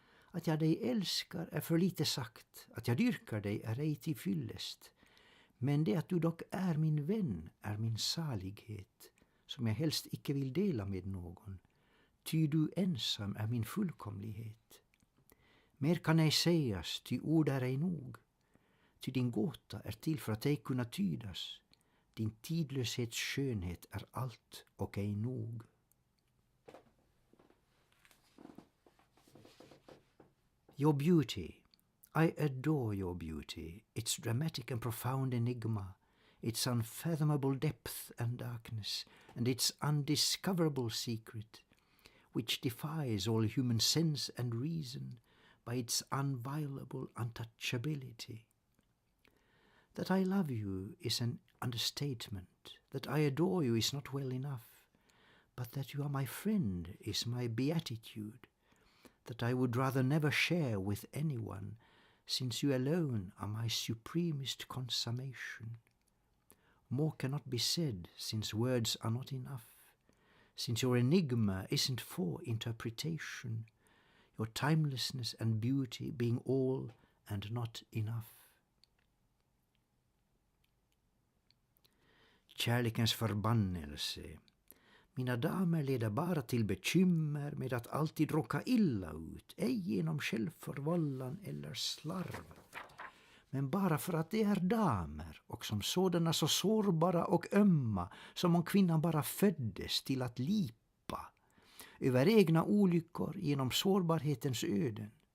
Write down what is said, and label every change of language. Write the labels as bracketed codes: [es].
[sv] Att jag dig älskar är för lite sagt, att jag dyrkar dig är ej till fyllest, men det att du dock är min vän är min salighet, som jag helst icke vill dela med någon, ty du ensam är min fullkomlighet. Mer kan ej sägas, ty ord är ej nog, ty din gåta är till för att ej kunna tydas, din tidlöshets skönhet är allt och ej nog. [en] Your beauty, I adore your beauty, its dramatic and profound enigma, its unfathomable depth and darkness, and its undiscoverable secret, which defies all human sense and reason by its unviolable untouchability. That I love you is an understatement, that I adore you is not well enough, but that you are my friend is my beatitude, that I would rather never share with anyone, since you alone are my supremest consummation. More cannot be said, since words are not enough, since your enigma isn't for interpretation, your timelessness and beauty being all and not enough. [sv] Kärlekens förbannelse. Mina damer leder bara till bekymmer med att alltid råka illa ut, ej genom självförvållan eller slarv, men bara för att de är damer och som sådana så sårbara och ömma som om kvinnan bara föddes till att lipa över egna olyckor genom sårbarhetens öden.